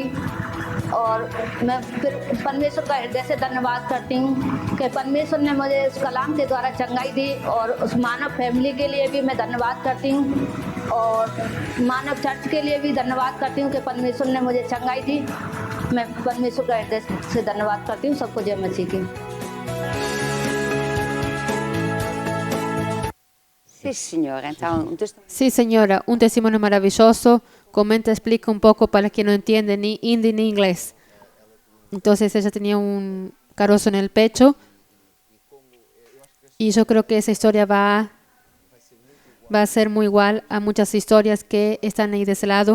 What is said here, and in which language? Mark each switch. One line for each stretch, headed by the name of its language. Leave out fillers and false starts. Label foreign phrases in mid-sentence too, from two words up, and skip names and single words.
Hindi: और मैं फिर परमेश्वर का हृदय से धन्यवाद करती हूँ कि परमेश्वर ने मुझे उस कलाम के द्वारा चंगाई दी। और उस मानव फैमिली के लिए भी मैं धन्यवाद करती हूँ और मानव चर्च के लिए भी धन्यवाद करती हूँ कि परमेश्वर ने मुझे चंगाई दी। मैं परमेश्वर का हृदय से धन्यवाद करती हूँ। सबको जय मसीह की।
Spanish: Sí, signora. Sí, señora, un testimonio maravilloso. Comenta, explica un poco para quien no entiende ni hindi ni inglés. Entonces ella tenía un carozo en el pecho y yo creo que esa historia va a ser muy igual a muchas historias que están ahí de ese lado.